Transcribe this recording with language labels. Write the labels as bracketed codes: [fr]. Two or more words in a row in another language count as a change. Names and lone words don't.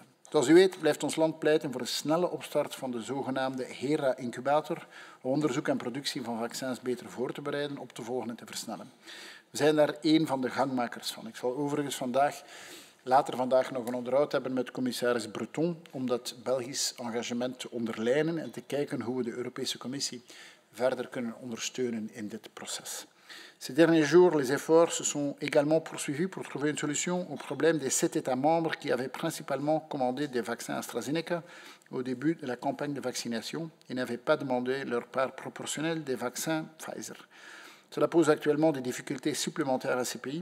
[nl] Zoals u weet blijft ons land pleiten voor een snelle opstart van de zogenaamde HERA-incubator om onderzoek en productie van vaccins beter voor te bereiden, op te volgen en te versnellen. We zijn daar één van de gangmakers van. Ik zal overigens later vandaag nog een onderhoud hebben met commissaris Breton om dat Belgisch engagement te onderlijnen en te kijken hoe we de Europese Commissie verder kunnen ondersteunen in dit proces. [fr] Ces derniers jours, les efforts se sont également poursuivis pour trouver une solution au problème des 7 États membres qui avaient principalement commandé des vaccins AstraZeneca au début de la campagne de vaccination et n'avaient pas demandé leur part proportionnelle des vaccins Pfizer. Cela pose actuellement des difficultés supplémentaires à ces pays.